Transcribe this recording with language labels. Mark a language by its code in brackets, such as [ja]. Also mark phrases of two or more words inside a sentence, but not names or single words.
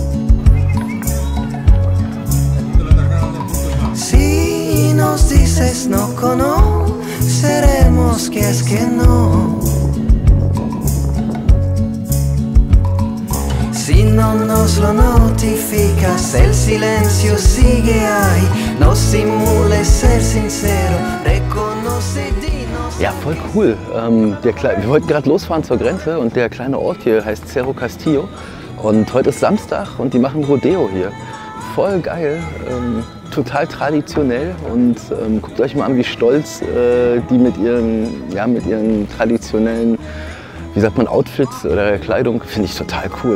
[es] Si nos dices no conoceremos que es que no. Si no nos lo notificas, el silencio sigue ahí. No simules ser sincero, reconoce, dinos. [de] Ja, voll cool. Wir wollten gerade losfahren zur Grenze und der kleine Ort hier heißt Cerro Castillo. Und heute ist Samstag und die machen Rodeo hier. Voll geil, total traditionell und guckt euch mal an, wie stolz die mit ihren traditionellen, wie sagt man, Outfits oder Kleidung, finde ich total cool.